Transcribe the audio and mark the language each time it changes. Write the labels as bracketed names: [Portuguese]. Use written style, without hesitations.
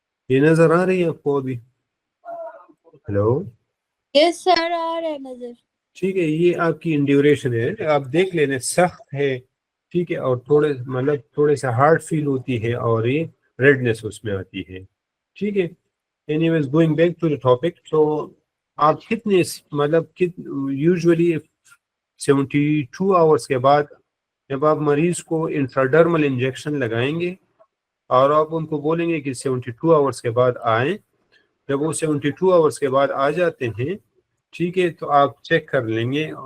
[Urdu] یہ نظر آ رہی ہے آپ کو ابھی؟ ہلو، یس سر آ رہا ہے نظر. ٹھیک ہے، یہ آپ کی انڈیوریشن ہے، آپ دیکھ لینے سخت ہے، ٹھیک ہے، اور تھوڑے سا ہارڈ فیل ہوتی ہے اور یہ ریڈنس اس میں آتی ہے. ٹھیک ہے، [English] Anyways going back to the topic. [Urdu] تو آپ کتنے مطلب یوزولی 72 آورس کے بعد جب آپ مریض کو انٹراڈرمل انجیکشن لگائیں گے اور آپ ان کو بولیں گے کہ 72 آورس کے بعد آئیں، جب وہ 72 آورس کے بعد آ جاتے ہیں، ٹھیک ہے، تو آپ چیک کر لیں گے.